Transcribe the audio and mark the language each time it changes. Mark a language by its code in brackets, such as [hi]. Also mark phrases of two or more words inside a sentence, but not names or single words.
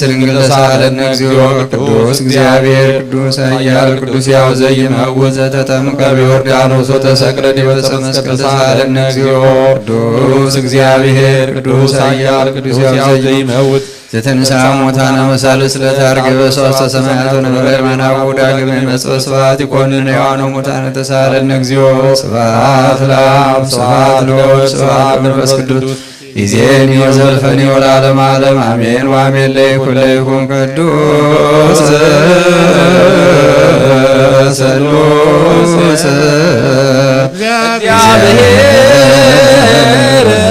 [gez] ድንግል ተሳሃለነ እግዚኦ ቅዱስ እግዚአብሔር ቅዱስ ኃያል ቅዱስ ሕያው ዘይመውት ዘተጠምቀ በዮርዳኖስ ወተሰቅለ ዲበ ዕፀ መስቀል ተሳሃለነ እግዚኦ ቅዱስ እግዚአብሔር ቅዱስ ኃያል ቅዱስ ሕያው ዘይመውት ዘተንሥአ እሙታነ መሳልስት ለታርገ በሦስተ ሰማያት ወነበረ የማናሁ ዳግመ ይመጽእ ስብሐት ይኰንን ሕያዋነ ሙታነ ተሳሃለነ እግዚኦ ስብሐት ለአብ ስብሐት ለወልድ ስብሐት ለመንፈስ ቅዱስ ይዜኒ ወዘልፈኒ ወለዓለመ ዓለም አሜን ወአሜን። ለይኩን ቅዱስ ስሉስ እግዚአብሔር